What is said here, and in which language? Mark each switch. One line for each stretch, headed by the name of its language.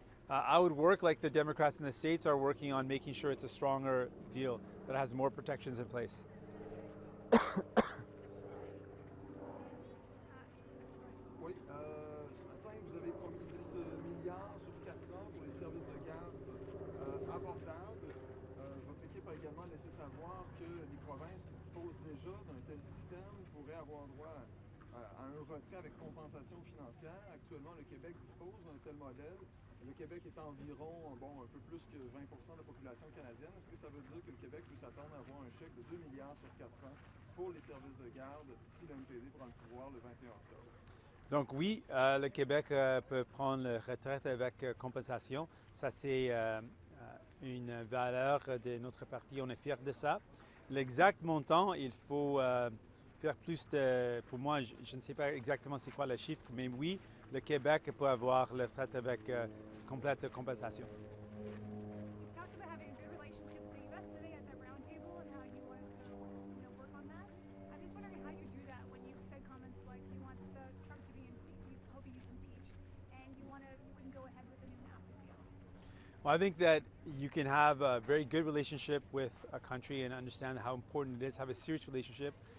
English: I would work like the Democrats in the States are working on making sure it's a stronger deal that has more protections in place.
French: Oui, ce matin, vous avez promis 10 milliards sur 4 ans pour les services de garde abordables. Votre équipe a également laissé savoir que les provinces qui disposent déjà d'un tel système pourraient avoir droit à un retrait avec compensation financière. Actuellement, le Québec dispose d'un tel modèle. Le Québec est environ, un peu plus que 20% de la population canadienne. Est-ce que ça veut dire que le Québec peut s'attendre à avoir un chèque de 2 milliards sur 4 ans pour les services de garde si le NPD prend le pouvoir le 21 octobre? Donc oui, le Québec peut prendre la retraite avec compensation. Ça, c'est une valeur de notre parti. On est fiers de ça. L'exact montant, il faut faire plus de... Pour moi, je ne sais pas exactement c'est quoi le chiffre, mais oui, le Québec peut avoir la retraite avec complète compensation.
English: You talked about having a good relationship with the U.S. today at that roundtable and how you wanted to, work on that. I'm just wondering how you do that when you've said comments like you want Trump to be you hope he's impeached, and you wouldn't go ahead with the new NAFTA deal. Well, I think that you can have a very good relationship with a country and understand how important it is, have a serious relationship.